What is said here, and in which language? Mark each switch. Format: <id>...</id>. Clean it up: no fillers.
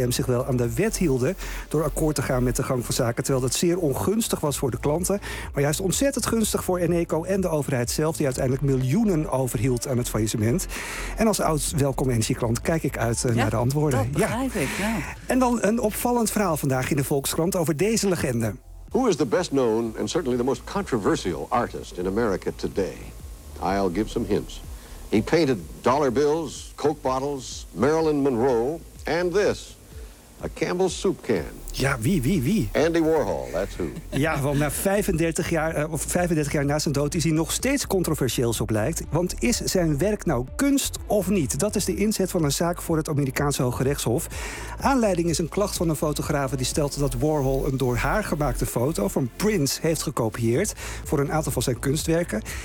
<nl>OEM zich wel aan de wet hielden door akkoord te gaan met de gang van zaken, terwijl dat zeer ongunstig was voor de klanten, maar juist ontzettend gunstig voor Eneco en de overheid zelf, die uiteindelijk miljoenen overhield aan het faillissement. En als oud Welkom Energieklant kijk ik uit naar de antwoorden. Dat begrijp ik. En dan een opvallend verhaal vandaag in de Volkskrant over deze legende.</nl> <en>Who is the best known and certainly the most controversial artist in America today? I'll give some hints. He painted dollar bills, Coke bottles, Marilyn Monroe and this, a Campbell's soup can.</en> <nl>Ja, wie?</nl> <en>Andy Warhol, that's who.</en> <nl>Ja, want na 35 jaar na zijn dood is hij nog steeds controversieel, zo blijkt. Want is zijn werk nou kunst of niet? Dat is de inzet van een zaak voor het Amerikaanse Hoge Rechtshof. Aanleiding is een klacht van een fotografe die stelt dat Warhol een door haar gemaakte foto van Prince heeft gekopieerd voor een aantal van zijn kunstwerken.</nl>